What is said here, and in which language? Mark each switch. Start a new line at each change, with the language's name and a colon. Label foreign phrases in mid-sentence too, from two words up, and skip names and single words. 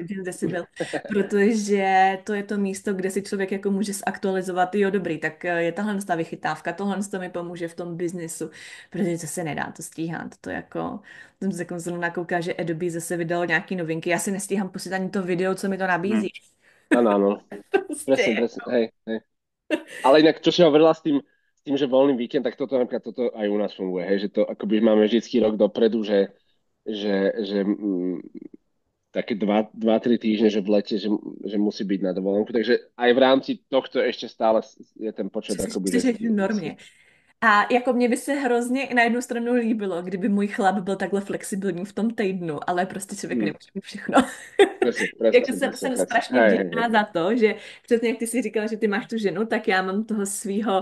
Czech: Origins Decibel, protože to je to místo, kde si člověk jako může zaktualizovat, jo dobrý, tak je tahle ta vychytávka, tohle to mi pomůže v tom biznisu, protože to se nedá to stíhat, to jako, jsem se jako zrovna kouká, že Adobe zase vydalo nějaký novinky, já si nestíhám pustit ani to video, co mi to Mhm. nabízí.
Slovak: Áno, áno. Presne,
Czech: Prostě.
Slovak: presne. Hej, hej. Ale inak, čo si hovorila s tým, že voľný víkend, tak toto napríklad toto aj u nás funguje, hej, že to akoby máme vždycky rok dopredu, že také 2-3 týždne, že v lete, že musí byť na dovolenku. Takže aj v rámci tohto ešte stále je ten počet akoby,
Czech: Jsi v normě. A jako mě by se hrozně na jednu stranu líbilo, kdyby můj chlap byl takhle flexibilní v tom týdnu, ale prostě člověk Mm, nemůže mít všechno.
Slovak: presne, presne,
Czech: Jako
Slovak: presne,
Czech: jsem
Slovak: presne.
Czech: strašně
Slovak: Hej, hej, hej.
Czech: vděčná za to, že přesně jak ty jsi říkala, že ty máš tu ženu, tak já mám toho svého